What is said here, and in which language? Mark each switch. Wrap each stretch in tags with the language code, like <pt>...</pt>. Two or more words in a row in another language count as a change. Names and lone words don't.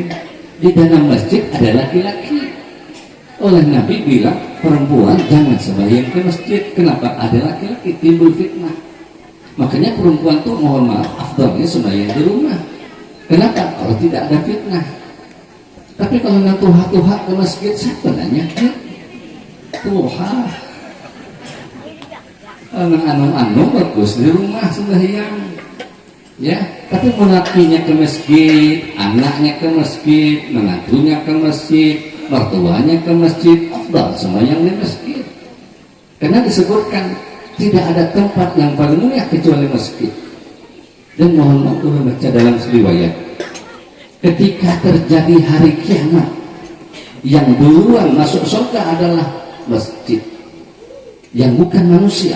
<id>Di dalam masjid ada laki-laki. Oleh Nabi bilang perempuan jangan sembahyang ke masjid. Kenapa? Ada laki-laki, timbul fitnah. Makanya perempuan tuh mohon maaf afdalnya sembahyang di rumah. Kenapa? Kalau tidak ada fitnah. Tapi kalau nggak tuha-tuha ke masjid, siapa nanya? Tuha. Anu bagus di rumah sembahyang. Ya, tapi menakinya ke masjid, anaknya ke masjid, menantunya ke masjid, mertuanya ke masjid, afdal sembahyang di masjid. Karena disebutkan tidak ada tempat yang paling mulia kecuali masjid. Dan mohon maaf kalau baca dalam riwayat, ketika terjadi hari kiamat, yang duluan masuk surga adalah masjid, yang bukan manusia.</id>